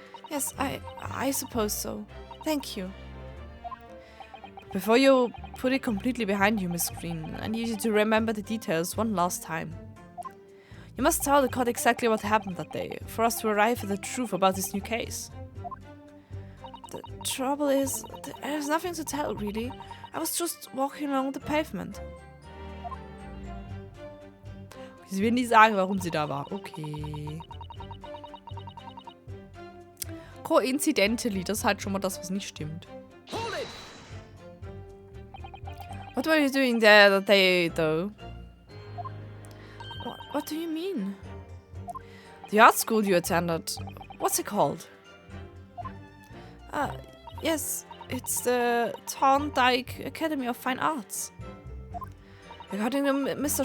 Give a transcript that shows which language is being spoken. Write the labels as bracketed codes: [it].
[en] Yes, I suppose so. Thank you. Before you put it completely behind you, Miss Green, I need you to remember the details one last time. You must tell the court exactly what happened that day, for us to arrive at the truth about this new case. The trouble is, there's nothing to tell, really. I was just walking along the pavement. [de] Sie will nicht sagen, warum sie da war. Okay. Coincidentally, das ist halt schon mal das, was nicht stimmt. [en] What were you doing there that day, though? What do you mean? The art school you attended. What's it called? Yes, it's the Thorndike Academy of Fine Arts. According to Mr.